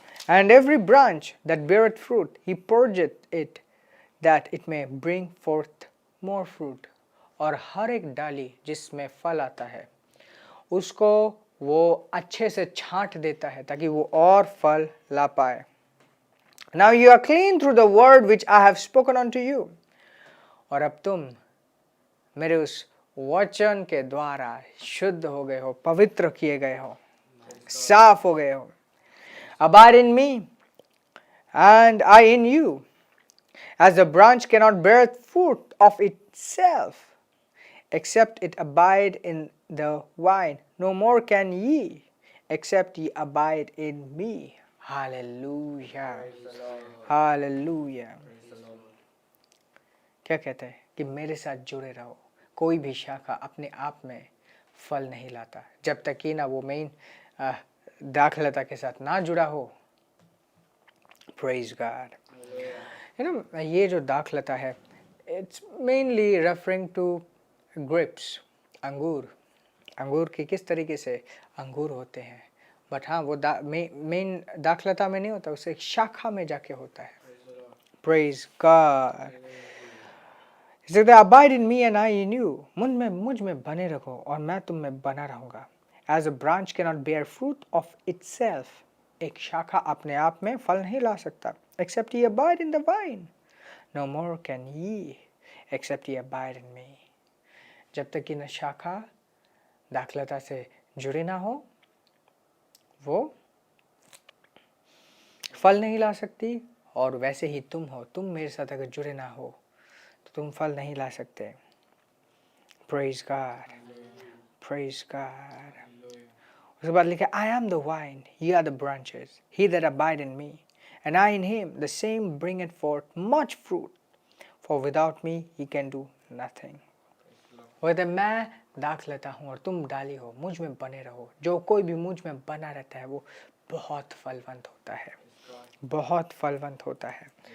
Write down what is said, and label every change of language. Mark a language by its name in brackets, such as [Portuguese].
[English] And every branch that beareth fruit he purgeth it that it may bring forth more fruit. [Hindi] और हर एक डाली जिसमें फल आता है उसको वो अच्छे से छांट देता है ताकि वो और फल ला पाए। [English] Now you are clean through the word which I have spoken unto you. [Hindi] और अब तुम मेरे उस वचन के द्वारा शुद्ध हो गए हो, पवित्र किए गए हो, साफ हो गए हो। [English] Abide in me and I in you. As the branch cannot bear fruit of itself except it abide in the vine, no more can ye except ye abide in me. Hallelujah. Hallelujah. [Hindi] क्या कहते हैं कि मेरे साथ जुड़े रहो। कोई भी शाखा अपने आप में फल नहीं लाता जब तक कि ना वो मेन दाखलता के साथ ना जुड़ा हो। [English] Praise God. You know, [Hindi] ये जो दाखलता है, [English] it's mainly referring to grapes, अंगूर। [Hindi] अंगूर की किस तरीके से अंगूर होते हैं, बट हाँ वो मेन दाखलता में नहीं होता, उसे एक शाखा में जाके होता है। [English] Praise God. Abide in me and I in you. [Hindi] मुझ में बने रहो और मैं तुम में बना रहूंगा। [English] As a branch cannot bear fruit of itself. [Hindi] एक शाखा अपने आप में फल नहीं ला सकता। [English] Except ye abide in the vine. No more can ye except ye abide in me. [Hindi] जब तक कि न शाखा दाखलता से जुड़े ना हो, वो फल नहीं ला सकती। और वैसे ही तुम हो, तुम मेरे साथ अगर जुड़े ना हो तो तुम फल नहीं ला सकते। [English] Praise God. Praise God. [Hindi] उसके बाद लिखा, [English] I am the vine, ye are the branches. He that abide in me, and I in him, the same bringeth forth much fruit. For without me he can do nothing. [Hindi] कहते मैं दाखलता हूँ और तुम डाली हो, मुझ में बने रहो। जो कोई भी मुझ में बना रहता है वो बहुत फलवंत होता है, बहुत फलवंत होता है।